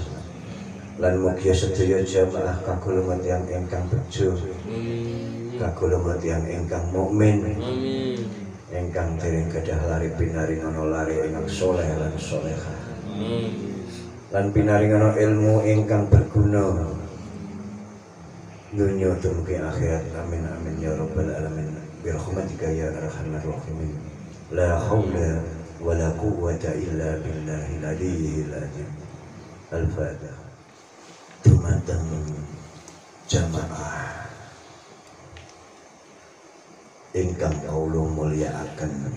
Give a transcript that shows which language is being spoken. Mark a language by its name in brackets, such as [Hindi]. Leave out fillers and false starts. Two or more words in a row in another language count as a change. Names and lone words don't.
[Javanese] Lan mugia sedaya jamaah kagolongan tiyang ingkang bejo, kagolongan tiyang ingkang mukmin, ingkang dereng gadah lari pinaringan lari ingkang soleh lan solehah, lan pinaringan ilmu ingkang berguna dunya dumugi akhirat. [Arabic] آمين آمين يا رب العالمين. برحمتك يا أرحم الراحمين. لا حول ولا قوة إلا بالله العلي العظيم. Al-Fatihah. [Javanese] Dumateng jamaah ingkang kawula mulyakaken,